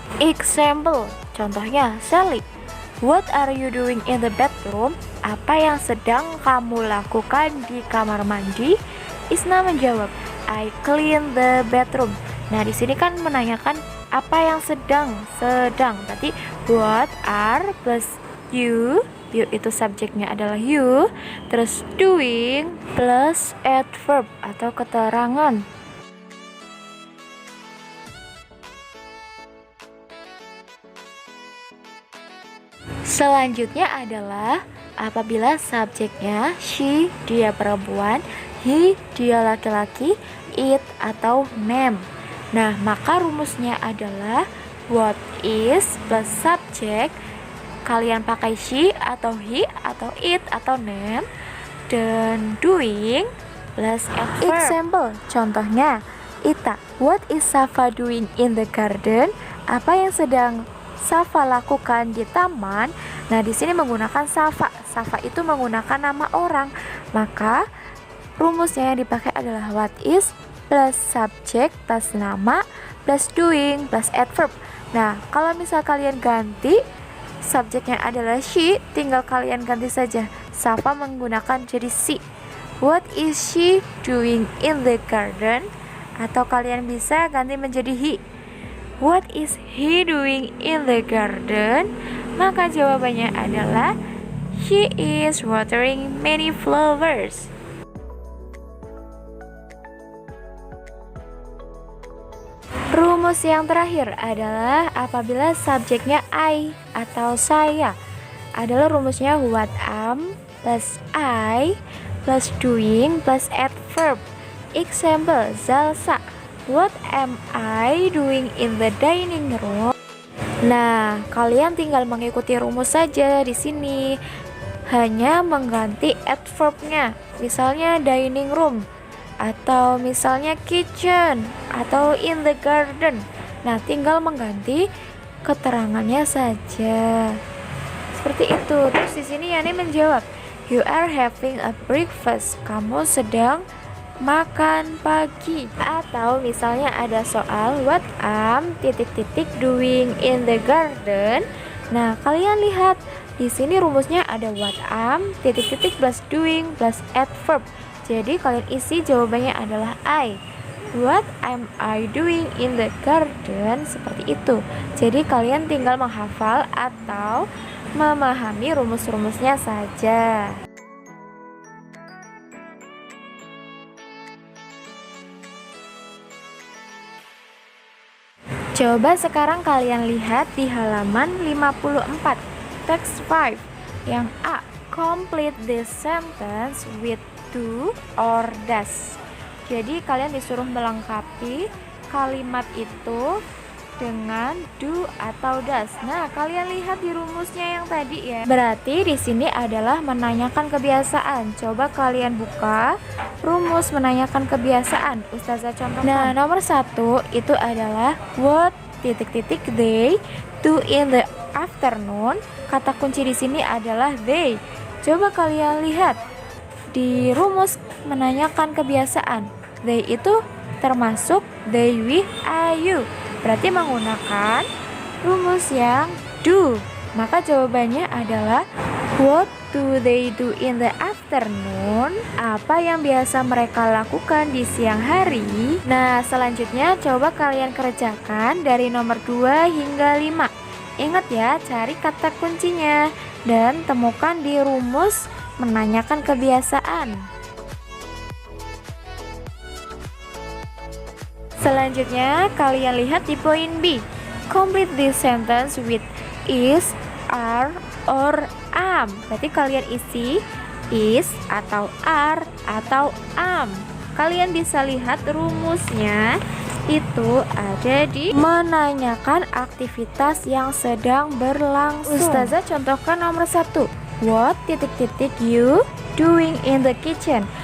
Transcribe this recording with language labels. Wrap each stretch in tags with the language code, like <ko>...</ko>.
<en>Example,</en> <id>contohnya</id> <en>Sally, what are you doing in the bedroom?</en> <id>Apa yang sedang kamu lakukan di kamar mandi? Isna menjawab,</id> <en>I clean the bedroom.</en> <id>Nah, di sini kan menanyakan apa yang sedang. Berarti</id> <en>what are plus you</en> <id>itu subjeknya adalah you, terus doing plus adverb atau keterangan. Selanjutnya adalah apabila subjeknya she, dia perempuan, he, dia laki-laki, it atau name. Nah, maka rumusnya adalah</id> <en>what is plus subject,</en> <id>kalian pakai she atau he atau it atau name, dan doing plus adverb.</id> <en>Example,</en> <id>contohnya</id> <en>Ita, what is Safa doing in the garden?</en> <id>Apa yang sedang Safa lakukan di taman? Nah, di sini menggunakan Safa. Safa itu menggunakan nama orang. Maka rumusnya yang dipakai adalah</id> <en>what is plus subject plus nama plus doing plus adverb.</en> <id>Nah, kalau misal kalian ganti subjeknya adalah she, tinggal kalian ganti saja. Safa menggunakan jadi she.</id> <en>What is she doing in the garden?</en> <id>Atau kalian bisa ganti menjadi he.</id> <en>What is he doing in the garden?</en> <id>Maka jawabannya adalah</id> <en>she is watering many flowers.</en> <id>Rumus yang terakhir adalah apabila subjeknya I atau saya. Adalah rumusnya</id> <en>what am plus I plus doing plus adverb. Example, Zalsa, what am I doing in the dining room?</en> <id>Nah, kalian tinggal mengikuti rumus saja di sini. Hanya mengganti adverbnya. Misalnya dining room, atau misalnya kitchen, atau in the garden. Nah, tinggal mengganti keterangannya saja. Seperti itu. Terus di sini Yani menjawab,</id> <en>you are having a breakfast.</en> <id>Kamu sedang makan pagi. Atau misalnya ada soal</id> <en>what am doing in the garden.</en> <id>Nah, kalian lihat di sini rumusnya ada what am plus doing plus adverb. Jadi kalian isi jawabannya adalah I.</id> <en>What am I doing in the garden?</en> <id>Seperti itu. Jadi kalian tinggal menghafal atau memahami rumus-rumusnya saja. Coba sekarang kalian lihat di halaman 54, text 5. Yang A,</id> <en>complete this sentence with do or does.</en> <id>Jadi kalian disuruh melengkapi kalimat itu dengan do atau does. Nah, kalian lihat di rumusnya yang tadi ya. Berarti di sini adalah menanyakan kebiasaan. Coba kalian buka rumus menanyakan kebiasaan. Ustazah contohkan. Nah, nomor 1 itu adalah</id> <en>what they do in the afternoon.</en> <id>Kata kunci di sini adalah they. Coba kalian lihat di rumus menanyakan kebiasaan. They itu termasuk they, we, are, you. Berarti menggunakan rumus yang do. Maka jawabannya adalah</id> <en>what do they do in the afternoon?</en> <id>afternoon, apa yang biasa mereka lakukan di siang hari? Nah, selanjutnya coba kalian kerjakan dari nomor 2 hingga 5. Ingat ya, cari kata kuncinya dan temukan di rumus menanyakan kebiasaan. Selanjutnya, kalian lihat di poin B.</id> <en>Complete this sentence with is, are, or am.</en> <id>Berarti kalian isi is atau are atau am. Kalian bisa lihat rumusnya itu ada di menanyakan aktivitas yang sedang berlangsung. Ustazah contohkan nomor 1.</id> <en>What titik-titik you doing in the kitchen?</en>